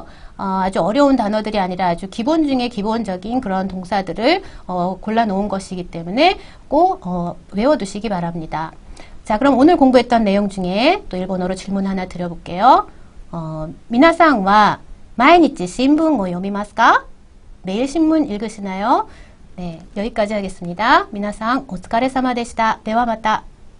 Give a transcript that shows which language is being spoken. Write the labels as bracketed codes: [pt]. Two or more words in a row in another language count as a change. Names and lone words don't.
[ko] 아주 어려운 단어들이 아니라 아주 기본 중에 기본적인 그런 동사들을 골라 놓은 것이기 때문에 꼭 외워두시기 바랍니다. 자, 그럼 오늘 공부했던 내용 중에 또 일본어로 질문 하나 드려볼게요. [ja] みなさんは 毎日 新聞を読みますか? [ko] 매일 신문 읽으시나요? 네, 여기까지 하겠습니다. [ja] 미나상お疲れ様でした。ではまた。